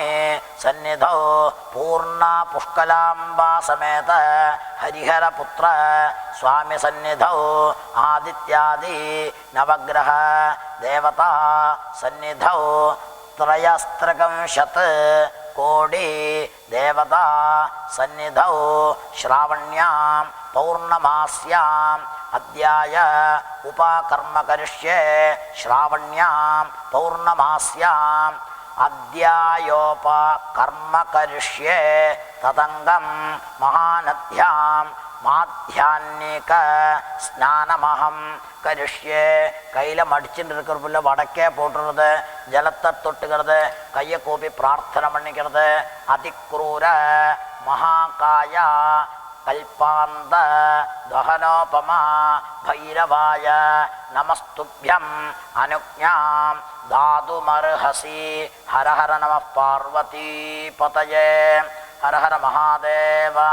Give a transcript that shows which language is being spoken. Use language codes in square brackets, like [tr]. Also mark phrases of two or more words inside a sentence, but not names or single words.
[sa] सन्निधौ पूर्णा पुष्कलाम्बा समेत हरिहरपुत्र स्वामी सन्निधौ आदित्यादि नवग्रह देवता सन्निधौ त्रयस्त्रकंशत् कोटि देवता सन्निधौ श्रावण्यां पौर्णमास्याम् अद्याय उपाकर्म करिष्ये श्रावण्यां पौर्णमास्याम् अद्यायोपकर्म करिष्ये तदङ्गं महानद्यां माध्याह्निक स्नानमहं करिष्ये கையில் [ta] மடிச்சுட்டு இருக்கிற வடக்கே போட்டுறது ஜலத்தை தொட்டுக்கிறது கையை கூப்பி பிரார்த்தனை பண்ணிக்கிறது [sa] अतिक्रूर महाकाया कल्पान्त दहनोपमा भैरवाय नमस्तुभ्यम् अनुज्ञाम् दातुमर्हसि हर हर नम पार्वती पतये हर हर महादेवा.